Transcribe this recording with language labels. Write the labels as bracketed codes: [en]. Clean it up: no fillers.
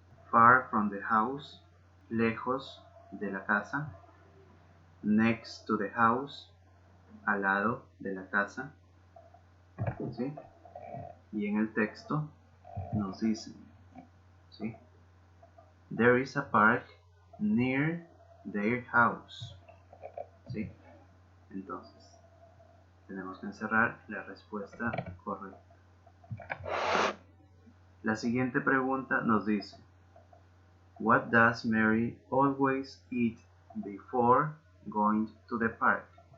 [en] Far from the house, [es] lejos de la casa. [en] Next to the house, [es] al lado de la casa, ¿sí? Y en el texto nos dicen, ¿sí? [en] There is a park near their house, [es] ¿sí? Entonces, tenemos que encerrar la respuesta correcta. La siguiente pregunta nos dice, [en] what does Mary always eat before going to the park?